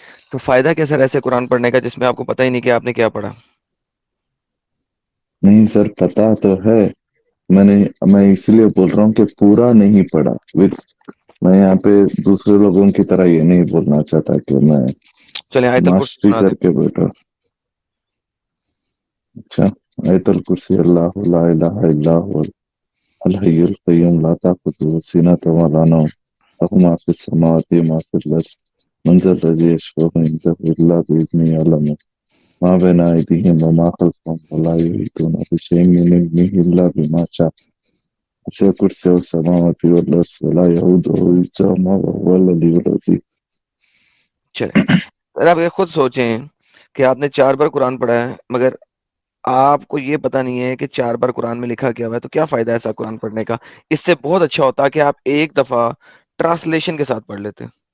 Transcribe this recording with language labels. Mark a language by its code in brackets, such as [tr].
[ur] تو فائدہ کیا سر ایسے قرآن پڑھنے کا جس میں آپ کو پتہ ہی نہیں کہ آپ نے کیا پڑھا؟ نہیں سر پتا تو ہے، میں اس لیے بول رہا ہوں کہ پورا نہیں پڑھا. میں یہاں پہ دوسرے لوگوں کی طرح یہ نہیں بولنا چاہتا کہ میں چلیں آیت الکرسی ماسٹری سنا دیں. کر کے بیٹھا. اچھا آیت الکرسی [ar] اللہ لا الہ الا هو الحی القیوم لا تأخذه سنة ولا نوم له ما في السماوات وما في الأرض من ذا الذي يشفع عنده إلا بإذنه يعلم ما بين أيديهم وما خلفهم ولا يحيطون بشيء من علمه إلا بما شاء وسع كرسيه السماوات والأرض ولا يئوده حفظهما وهو العلي العظيم. [ur] چلیں سر آپ یہ خود سوچیں کہ آپ نے 4 بار قرآن پڑھا ہے مگر آپ کو یہ پتا نہیں ہے کہ 4 بار قرآن میں لکھا کیا ہوا ہے. تو کیا فائدہ ہے ایسا قرآن پڑھنے کا؟ اس سے بہت اچھا ہوتا کہ آپ ایک دفعہ ٹرانسلیشن کے ساتھ پڑھ لیتے.